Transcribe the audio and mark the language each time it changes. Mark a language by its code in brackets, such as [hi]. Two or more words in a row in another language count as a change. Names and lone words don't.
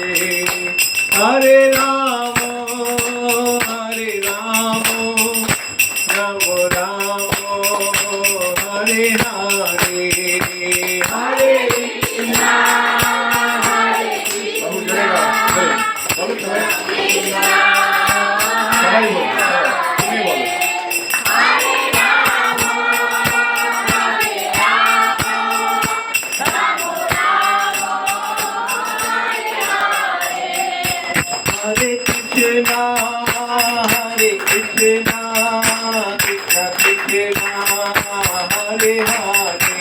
[sa] Hare Rama, Rama Rama, Hare Hare. Hare Krishna, Krishna [bn] সবাই বলো, তুমি বলো। [sa] Hare Rama, Hare Rama, Rama Rama, Hare Hare. Hare Krishna, Krishna Krishna, Hare Hare.